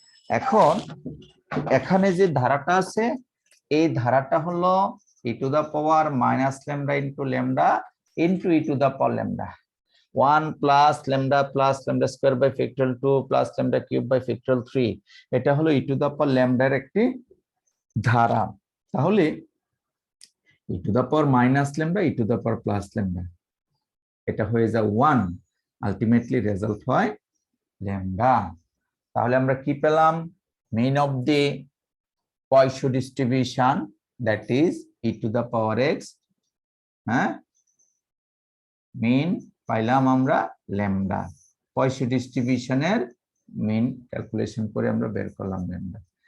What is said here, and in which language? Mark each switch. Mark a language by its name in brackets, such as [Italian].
[Bangla] এখন এখানে যে ধারাটা আছে, এই ধারাটা হলো [English] E to the power minus lambda into lambda into e to the power lambda, 1 plus lambda square by factorial 2 plus lambda cube by factorial 3, এটা হলো e to the power ল্যামডার একটি ধারা। তাহলে e to the power minus lambda, e to the power plus lambda, [Bangla] এটা হয়ে যায় [English] 1, ultimately result হয় lambda. [Bangla] তাহলে আমরা কি পেলাম? [English] mean of the Poisson distribution, that is e to the power x, [Bangla] হ্যাঁ মিন পাইলাম আমরা ল্যামডা। Poisson ডিস্ট্রিবিউশনের মিন ক্যালকুলেশন করে আমরা বের করলাম ল্যামডা।